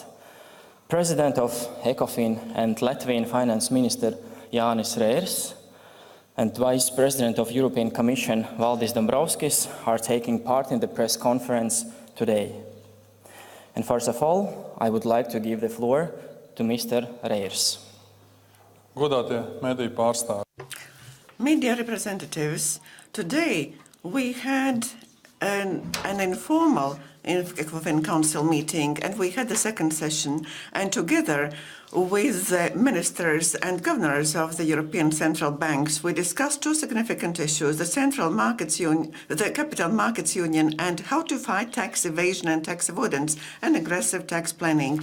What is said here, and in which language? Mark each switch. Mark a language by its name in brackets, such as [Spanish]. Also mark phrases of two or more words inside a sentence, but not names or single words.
[English] President of ECOFIN and Latvian Finance Minister Jānis Rērs and Vice President of European Commission Valdis Dombrovskis are taking part in the press conference today. And first of all, I would like to give the floor to Mr. Rērs. [Latvian] Godātie mediju pārstāvji. [English] Media representatives, today we had an informal ECOFIN Council meeting, and we had the second session, and together with the ministers and governors of the European central banks, we discussed two significant issues: the capital markets union, and how to fight tax evasion and tax avoidance and aggressive tax planning.